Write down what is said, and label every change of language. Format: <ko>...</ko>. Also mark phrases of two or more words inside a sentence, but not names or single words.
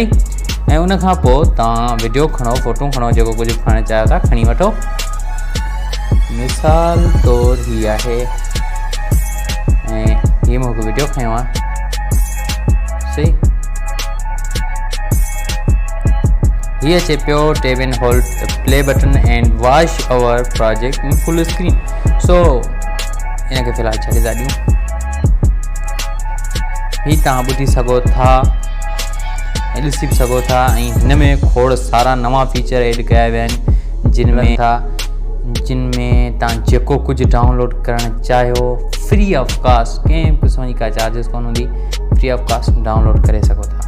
<sd>ऐं उनखां पोइ तव्हां वीडियो खणो, फोटो खणो, जेको कुझु खणणु चाहियो था खणी वठो। मिसाल तौरु हीअ आहे ऐं हीअ मूंखे वीडियो खयो आहे सही।</sd> <en>हीअ अचे पियो tap and hold play button and watch our project in full screen.</en> <sd>सो हिनखे फ़िलहालु छॾे था ॾियूं। हीअ तव्हां ॿुधी सघो था ऐं ॾिसी बि सघो था। ऐं हिन में खोड़ सारा नवां फीचर ऐड कया विया आहिनि, जिन में तव्हां जेको कुझु डाउनलोड करणु चाहियो</sd> <en>free of cost,</en> <sd>कंहिं क़िस्म जी का चार्जिस कोन हूंदी,</sd> <en>free of cost</en> <sd>डाउनलोड करे सघो था।</sd>